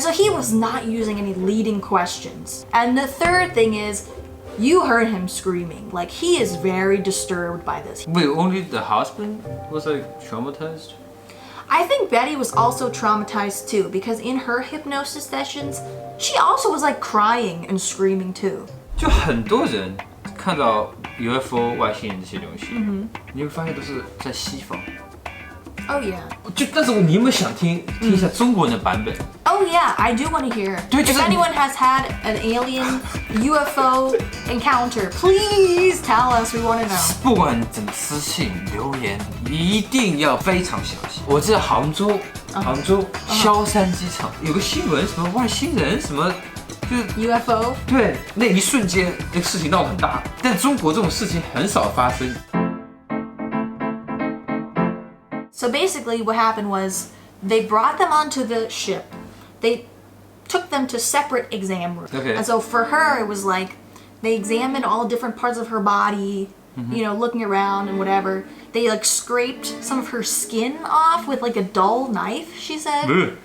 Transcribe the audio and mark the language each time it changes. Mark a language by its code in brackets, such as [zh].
[en] And so he was not using any leading questions. And the third thing is, you heard him screaming. Like, he is very disturbed by this. Wait, only the husband was like traumatized? I think Betty was also traumatized too, because in her hypnosis sessions, she also was like crying and screaming too. [zh] 就很多人看到 UFO 外星人这些东西，你会发现都是在西方。 [en] Oh yeah. [zh] 但是你有没有想听一下中国人的版本？ [en] Oh yeah, I do want to hear. If anyone has had an alien UFO encounter, please tell us. We want to know. [zh] 不管怎么私信留言，一定要非常详细。我记得杭州萧山机场有个新闻，什么外星人什么就是 [en] UFO。 [zh] 对，那一瞬间这个事情闹得很大，但中国这种事情很少发生。 [en] So basically, what happened was they brought them onto the ship. They took them to separate exam rooms. Okay. And so for her, it was like they examined all different parts of her body, you know, looking around and whatever. They like scraped some of her skin off with like a dull knife, she said.